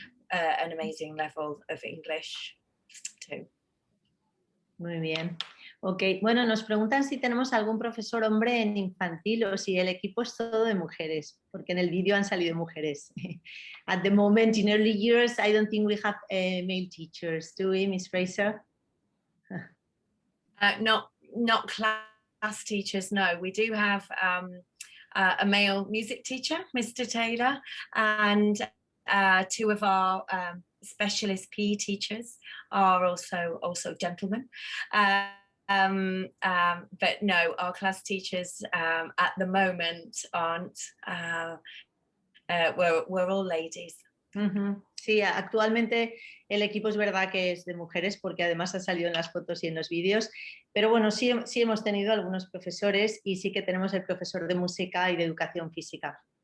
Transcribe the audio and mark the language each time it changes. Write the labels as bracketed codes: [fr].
[en] an amazing level of English too. [es] Muy bien. Ok, bueno, nos preguntan si tenemos algún profesor hombre en infantil o si el equipo es todo de mujeres, porque en el vídeo han salido mujeres. [en] At the moment, in early years, I don't think we have male teachers. Do we, Miss Fraser? Not class teachers, no. We do have a male music teacher, Mr. Taylor, and 2 of our specialist PE teachers are also gentlemen. But no, our class teachers at the moment aren't. We're all ladies. Uh-huh. [es] Sí, actualmente el equipo es verdad que es de mujeres porque además ha salido en las fotos y en los vídeos, pero bueno, sí hemos tenido algunos profesores y sí que tenemos el profesor de música y de educación física.